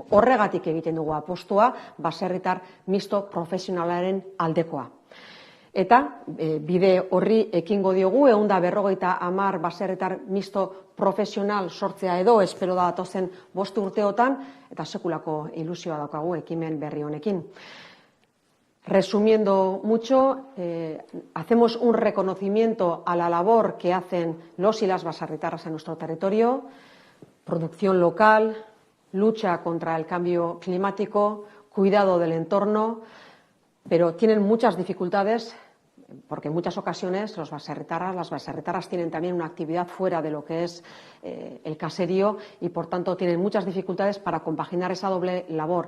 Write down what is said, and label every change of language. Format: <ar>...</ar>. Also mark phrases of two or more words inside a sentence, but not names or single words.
<eu>Horregatik egiten dugu apostua baserritar misto profesionalaren aldekoa. Eta bide horri ekingo diogu, 150 baserritar mixto profesional sortzea edo, espero da datozen 5 urteotan, eta sekulako ilusioa daukagu ekimen berri honekin.</eu> <es>Resumiendo mucho, hacemos un reconocimiento a la labor que hacen los y las baserritarras en nuestro territorio, producción local, lucha contra el cambio climático, cuidado del entorno, pero tienen muchas dificultades porque en muchas ocasiones las baserritarras tienen también una actividad fuera de lo que es el caserío y por tanto tienen muchas dificultades para compaginar esa doble labor.</es>